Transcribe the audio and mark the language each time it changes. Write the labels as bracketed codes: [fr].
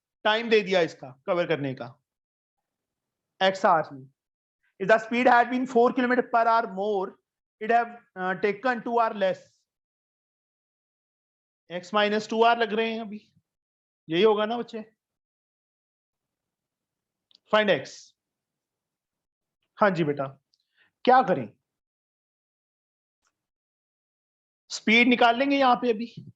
[hi] Time दे दिया इसका cover करने का x hours में। [en] If the speed had been 4 kilometer per hour more, it have taken 2 hour less. [hi] x minus 2 hour लग रहे हैं अभी, यही होगा ना बच्चे? Find x। हाँ जी बेटा, क्या करें? स्पीड निकाल लेंगे यहां पे अभी।